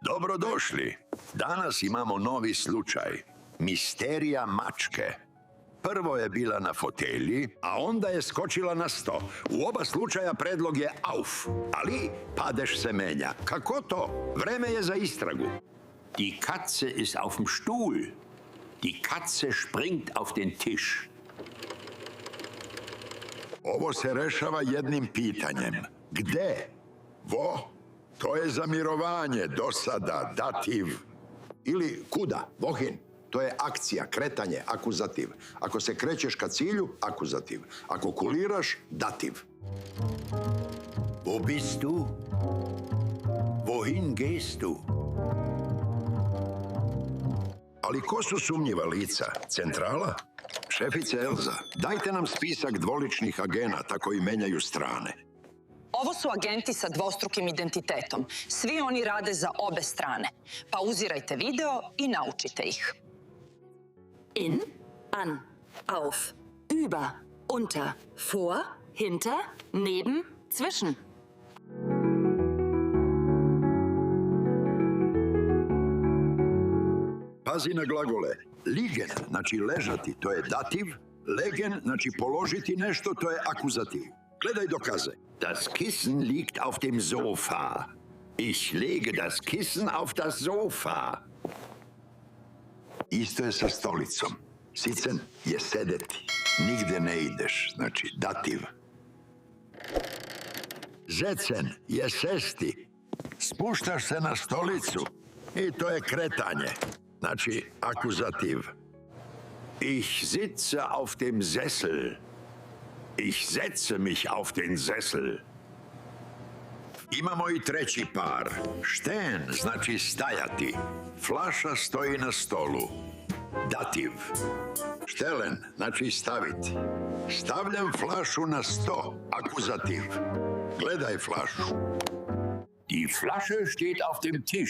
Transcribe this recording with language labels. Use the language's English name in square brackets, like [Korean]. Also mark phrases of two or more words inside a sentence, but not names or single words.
[Serbian] Dobrodošli. Danas imamo novi slučaj. Misterija mačke. Prvo je bila na fotelji, a onda je skočila na sto. U oba slučaja predlog je auf, ali padež se menja. Kako to? Vreme je za istragu. [German] Die Katze ist auf dem Stuhl. Die Katze springt auf den Tisch. [Serbian] Ovo se rešava jednim pitanjem. Gde? Vo? To je za mirovanje, dosada, dativ. Ili kuda? Vohin. To je akcija, kretanje, akuzativ. Ako se krećeš ka cilju, akuzativ. Ako kuliraš, dativ. [German] Wo bist du? Wohin gehst du? [Serbian] Ali ko su sumnjiva lica? Centrala? Šefice Elza, dajte nam spisak dvoličnih agenata koji menjaju strane. Ovo su agenti sa dvostrukim identitetom. Svi oni rade za obe strane. Pauzirajte video i naučite ih. [German] In, an, auf, über, unter, vor, hinter, neben, zwischen. [Serbian] Pazi na glagole. Liegen, znači ležati, to je dativ. Legen, znači položiti nešto, to je akuzativ. Gledaj dokaze. [German] Das Kissen liegt auf dem Sofa. Ich lege das Kissen auf das Sofa. [Serbian] Isto je sa stolicom. Sicen je sedeti. Nigde ne ideš, znači dativ. Zecen je sesti. Spuštaš se na stolicu i to je kretanje, znači akuzativ. [German] Ich sitze auf dem Sessel. Ich setze mich auf den Sessel. [Serbian] Imamo i treći par. Šten znači stajati. Flaša stoji na stolu. Dativ. Štelen znači staviti. Stavljam flašu na sto. Akuzativ. Gledaj flašu. [German] Die Flasche steht auf dem Tisch.